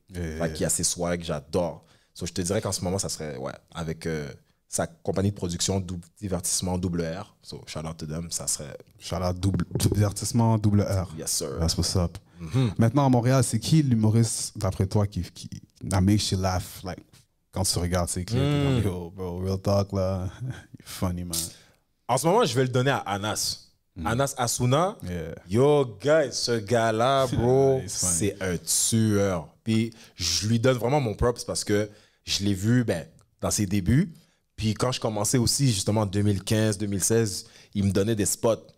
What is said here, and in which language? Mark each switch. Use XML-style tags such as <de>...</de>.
<fr>Fait qu'il y a ces soirées que j'adore. So, je te dirais qu'en ce moment, ça serait, ouais, avec sa compagnie de production, Divertissement WR. So, shout out to them, ça serait...</fr> <en>Shout out Divertissement WR. Yes, sir. That's what's up.</en> <fr>Maintenant, à Montréal, c'est qui l'humoriste, d'après toi, qui</fr> <en>makes you laugh, like,</en> <fr>quand tu regardes ces clips?</fr> <en>Yo, bro, real talk, là, you're funny, man.</en> <fr>En ce moment, je vais le donner à Anas. Anas Asuna.</fr> <en>Yeah.</en> <fr>Yo, guys, ce gars-là, bro,</fr> <en>He's funny.</en> <fr>c'est un tueur. Puis je lui donne vraiment mon props parce que je l'ai vu dans ses débuts. Puis quand je commençais aussi, justement, en 2015, 2016, il me donnait des spots.</fr>